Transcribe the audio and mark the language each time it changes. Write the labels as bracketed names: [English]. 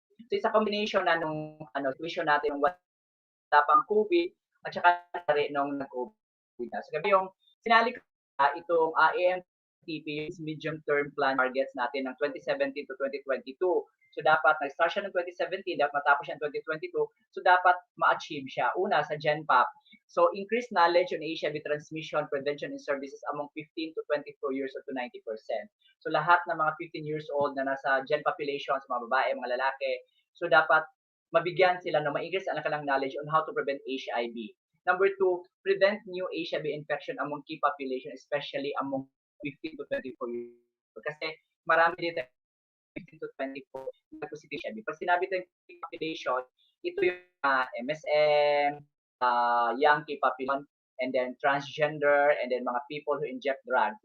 [Filipino] So it's a combination na nung situation natin nung wala pang COVID at saka nung nag-COVID na. So yung sinali ko itong AMTP, yung medium term plan targets natin ng 2017 to 2022. So dapat nag-start siya ng 2017, dapat matapos siya ng 2022. So dapat ma-achieve siya. Una, sa GenPAP. [English] So increased knowledge on HIV transmission, prevention, and services among 15 to 24 years up to 90%. [Filipino] So lahat ng mga 15 years old na nasa Gen population, sa mga babae, mga lalaki, so dapat mabigyan sila, no, ma-increase ang kanilang knowledge on how to prevent HIV. [English] Number 2, prevent new HIV infection among key population, especially among 15 to 24 years old. [Filipino] Kasi marami dito 15 to 24 na positive HIV. Pag sinabi tayong key population, ito yung MSM, young key population, and then transgender, and then mga people who inject drugs.